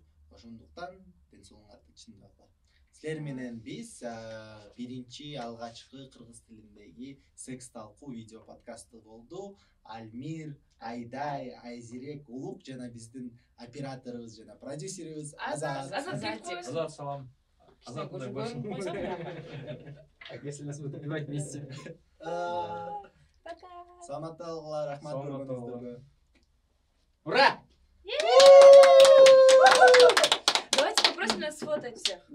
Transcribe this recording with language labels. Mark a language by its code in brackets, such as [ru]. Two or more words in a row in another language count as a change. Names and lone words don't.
[ky] Ошондуктан ден соолугуңарды чындагыла. Силер менен биз биринчи алгачкы кыргыз тилиндеги секс талкуу видео подкасты болду. Альмир, Айдай, Айзирек, Улук жана биздин операторубуз жана продюсерибиз Азат. Азат, салам. Азат, [ru] Если нас будут убивать вместе. Пока. [ky] Саламаттуулугуңар, рахмат көргөнүңүздөргө. [ru] Ура! Давайте попросим нас сфотать всех.